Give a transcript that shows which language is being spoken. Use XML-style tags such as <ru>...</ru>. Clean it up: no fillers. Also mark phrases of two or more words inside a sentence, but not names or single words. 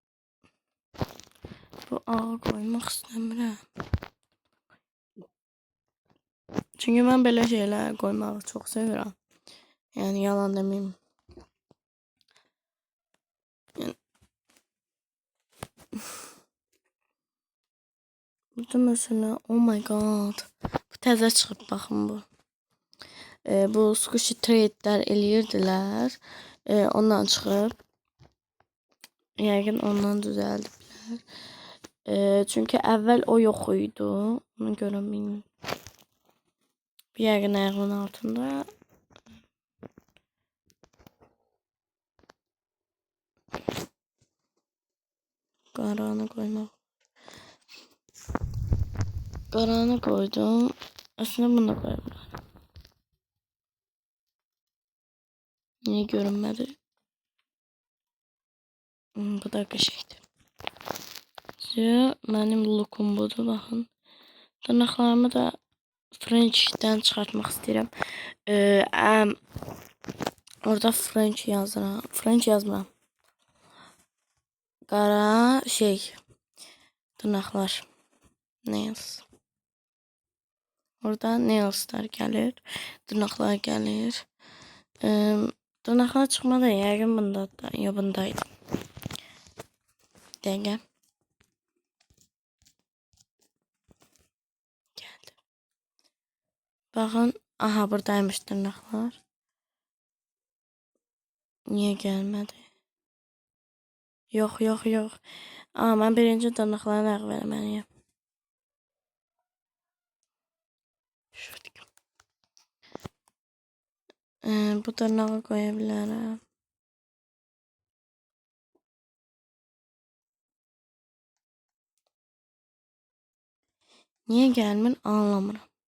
<az>Bu ağa koymaq istəmirəm. Çünki mən belə şeylər qoymağı çox sevirəm. Yəni yalan deməyim. Yəni burada mesela</az> <en>oh my god.</en> <az>Bu təzə çıxıb baxın bu. Bu squishy trade'lər eləyirdilər. Ondan çıxıb. Yəqin ondan düzəldiblər. Çünki əvvəl o yox idi. Ona görə bilmirəm. Yəqin ayağının altında.</az> <tr>Qaranı koymaq. Qaranı koydum. Aslında bunu da koyabilirim. Niye görünmedi?</tr> <az>Bu da qəşəngdir. Mənim lookum budur, baxın. Dırnaqlarımı da French'dən çıxartmaq istəyirəm. Orada French yazıram. French yazmıram. Qara şey dırnaqlar. Nails. Orada nailslar gəlir. Dırnaqlar gəlir. Dırnaqlar çıxmadı. Yəqin bunda da. Ya bundaydı. Dəqiqə.</az> <tr>Geldi. Bakın. Aha buradaymış dırnaqlar. Niye gelmedi? Yok yok yok.</tr> <az>Aa ben birinci dırnaqlarını ayaq verməliyəm. Şuradakı. Bu dırnağı qoya bilərəm.</az> <tr>Niye gelmir anlamıram.</tr>